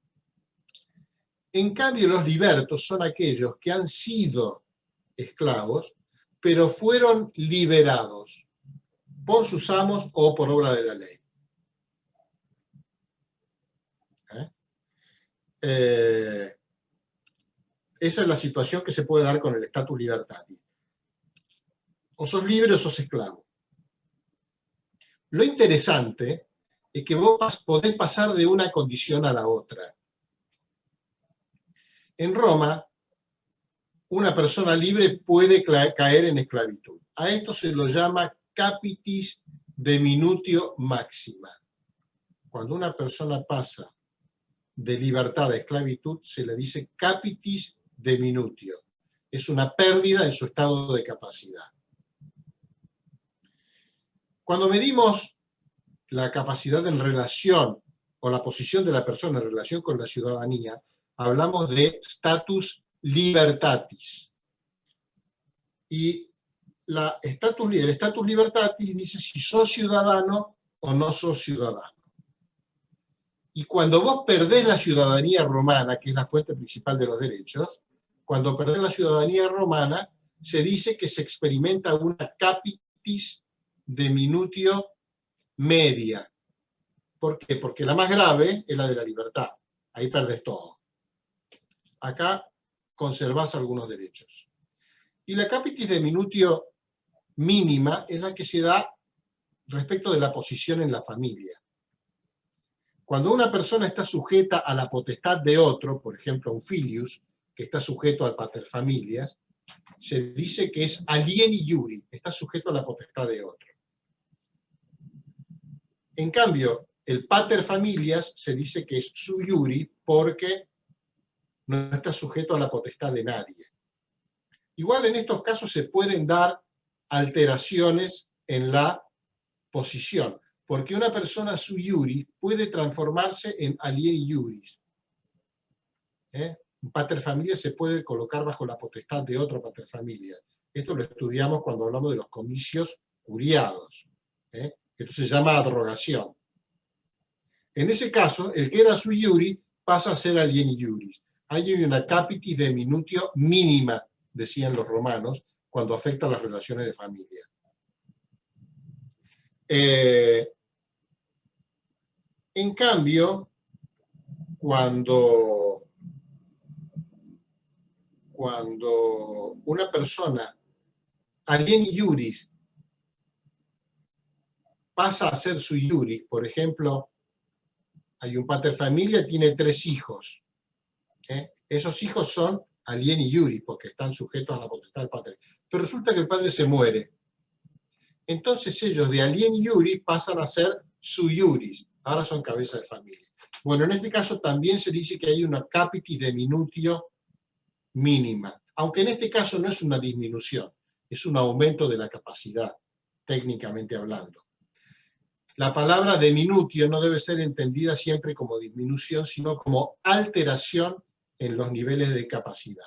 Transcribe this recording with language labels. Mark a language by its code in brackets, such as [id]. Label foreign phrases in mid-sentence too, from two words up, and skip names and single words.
[es] En cambio, los libertos son aquellos que han sido esclavos, pero fueron liberados por sus amos o por obra de la ley. Esa es la situación que se puede dar con el [la] status libertatis. [es] O sos libre o sos esclavo. Lo interesante es que vos podés pasar de una condición a la otra. En Roma, una persona libre puede caer en esclavitud. A esto se lo llama [la] capitis deminutio maxima. [es] Cuando una persona pasa de libertad a esclavitud, se le dice [la] capitis deminutio. [es] Es una pérdida en su estado de capacidad. Cuando medimos la capacidad en relación, o la posición de la persona en relación con la ciudadanía, hablamos de [la] status libertatis. [es] Y el [la] status libertatis [es] dice si sos ciudadano o no sos ciudadano. Y cuando vos perdés la ciudadanía romana, que es la fuente principal de los derechos, cuando perdés la ciudadanía romana, se dice que se experimenta una [la] capitis deminutio media. [es] ¿Por qué? Porque la más grave es la de la libertad. Ahí perdés todo. Acá conservás algunos derechos. Y la [la] capitis deminutio mínima [es] es la que se da respecto de la posición en la familia. Cuando una persona está sujeta a la potestad de otro, por ejemplo un filius, que está sujeto al paterfamilias, se dice que es [la] alieni iuri, [es] está sujeto a la potestad de otro. En cambio, el paterfamilias se dice que es [la] sui iuri [es] porque no está sujeto a la potestad de nadie. Igual en estos casos se pueden dar alteraciones en la posición, porque una persona [la] sui iuri [es] puede transformarse en [la] alieni iuris. [es] Un paterfamilias se puede colocar bajo la potestad de otro paterfamilias. Esto lo estudiamos cuando hablamos de los comicios curiados. Esto se llama abrogación. En ese caso, el que era [la] sui iuri [es] pasa a ser [la] alieni iuris. [es] Hay una [la] capitis deminutio mínima, [es] decían los romanos, cuando afecta las relaciones de familia. En cambio, cuando una persona, [la] alieni iuris, [es] pasa a ser [la] sui iuris, [es] por ejemplo, hay un paterfamilia, tiene 3 hijos. Esos hijos son [la] alieni iuris, [es] porque están sujetos a la potestad del padre. Pero resulta que el padre se muere. Entonces ellos de [la] alieni iuris [es] pasan a ser [la] sui iuris. [es] Ahora son cabeza de familia. Bueno, en este caso también se dice que hay una [la] capitis deminutio mínima. [es] Aunque en este caso no es una disminución, es un aumento de la capacidad, técnicamente hablando. La palabra deminutio no debe ser entendida siempre como disminución, sino como alteración en los niveles de capacidad.